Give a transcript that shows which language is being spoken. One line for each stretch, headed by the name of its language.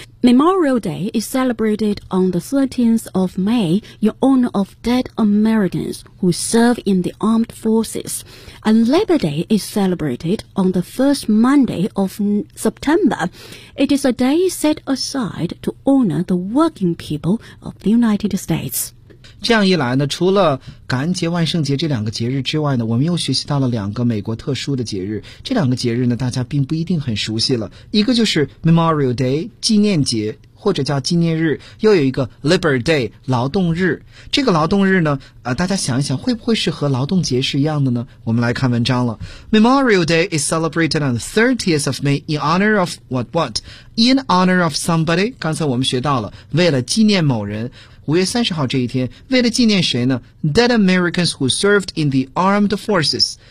English: Memorial Day is celebrated on the 13th of May in honor of dead Americans who serve in the armed forces. And Labor Day is celebrated on the first Monday of September. It is a day set aside to honor the working people of the United States.
Chinese: 这样一来呢，除了感恩节、万圣节这两个节日之外呢，我们又学习到了两个美国特殊的节日。这两个节日呢，大家并不一定很熟悉了。一个就是 Memorial Day 纪念节或者叫纪念日，又有一个 Labor Day 劳动日。这个劳动日呢，大家想一想，会不会是和劳动节是一样的呢？我们来看文章了。
English: Memorial Day is celebrated on the 30th of May in honor of what? In honor of somebody.
Chinese: 刚才我们学到了，为了纪念某人。5月30号这一天，为了纪念谁呢？
English: Dead Americans who served in the Armed Forces.